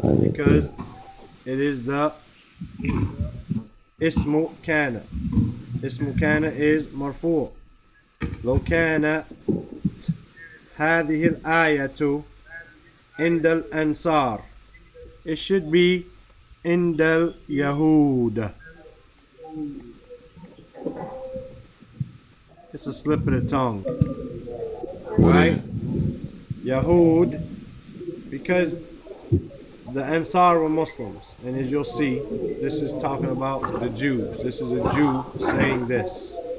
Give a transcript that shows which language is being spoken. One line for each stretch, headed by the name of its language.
English: Because it is the اسم كان.
Arabic: اسم كان
English: is
Arabic: مرفوع. لو كانت هذه الآية عند الأنصار,
English: it should be
Arabic: عند اليهود.
English: It's a slip of the tongue, right? Yahud, because the Ansar were Muslims, and as you'll see, this is talking about the Jews. This is a Jew saying this.